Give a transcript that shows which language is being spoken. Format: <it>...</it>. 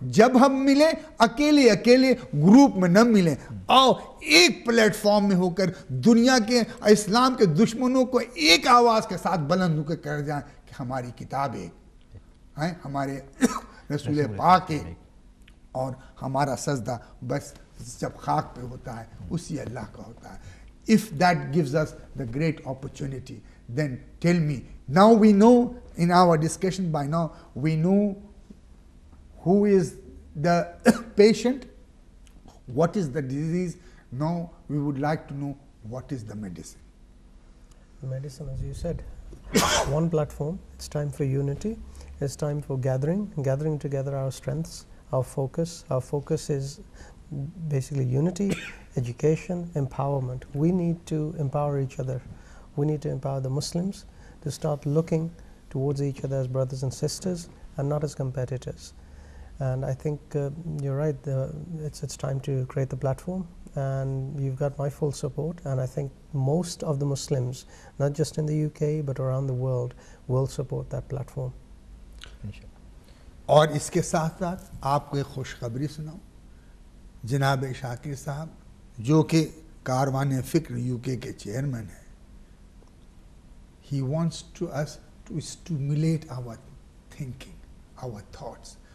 <ur>جب ہم ملیں اکیلے گروپ میں نہ ملیں, آؤ ایک پلیٹ فارم میں ہو کر دنیا کے اسلام کے دشمنوں کو ایک آواز کے ساتھ بلند ہو کر جائیں کہ ہماری کتاب ایک ہے, ہمارے رسول پاک ایک, اور ہمارا سجدہ بس جب خاک پہ ہوتا ہے اسی اللہ کا ہوتا ہے.</ur> <en>If that gives us the great opportunity, then tell me, now we know in our discussion by now, we know who is the patient, what is the disease. Now we would like to know what is the medicine. Medicine, as you said, one platform. It's time for unity. It's time for gathering together our strengths, our focus. Our focus is basically unity, education, empowerment. We need to empower each other. We need to empower the Muslims to start looking towards each other as brothers and sisters and not as competitors. And I think you're right, it's time to create the platform, and you've got my full support, and I think most of the Muslims, not just in the UK but around the world, will support that platform.</en> <ur>اور اس کے ساتھ ساتھ آپ کو ایک خوشخبری سناؤں. جناب شاکر صاحب جو کہ کاروان فکر یو کے چیئرمین ہیں,</ur> <en>he wants to us to stimulate our thinking, our thoughts.</en>